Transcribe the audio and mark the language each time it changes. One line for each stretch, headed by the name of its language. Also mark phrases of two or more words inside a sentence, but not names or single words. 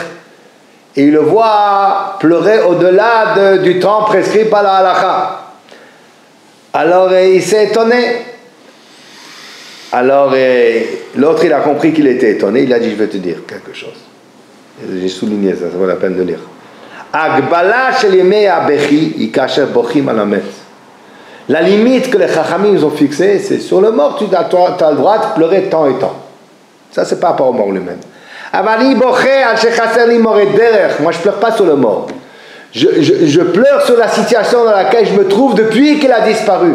French: Et il le voit pleurer au-delà du temps prescrit par la halakha. Alors il s'est étonné. Alors l'autre, il a compris qu'il était étonné, il a dit, je vais te dire quelque chose. J'ai souligné ça, ça vaut la peine de lire.
Hebrew: הגבלה של ימי הבכי היא כאשר בוכים על המת.
French: La limite que les chachamim ont fixée, c'est sur le mort, tu as le droit de pleurer tant et tant. Ça, c'est pas rapport au mort lui-même. Moi, je pleure pas sur le mort. Je pleure sur la situation dans laquelle je me trouve depuis qu'il a disparu.